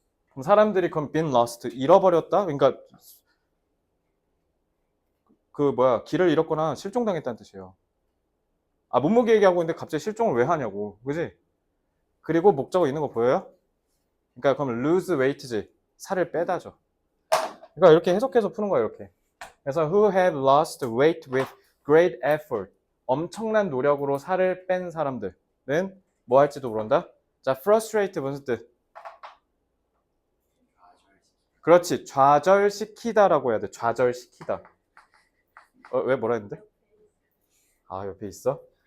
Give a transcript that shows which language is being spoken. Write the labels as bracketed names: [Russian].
[Korean] 그럼 사람들이 그럼 [English] been lost, [Korean] 잃어버렸다? 그러니까 길을 잃었거나 실종당했다는 뜻이에요. 아, 몸무게 얘기하고 있는데 갑자기 실종을 왜 하냐고. 그지? 그리고 목적어 있는 거 보여요? 그러니까 그럼 [English] lose weight [Korean] 지. 살을 빼다죠. 그러니까 이렇게 해석해서 푸는 거예요, 이렇게. 그래서 [English] who have lost weight with great effort. [Korean] 엄청난 노력으로 살을 뺀 사람들은 뭐 할지도 모른다? 자, frustrate 무슨 뜻? 그렇지. 좌절시키다라고 해야 돼. 좌절시키다. 왜 뭐라 했는데? 아, 옆에 있어?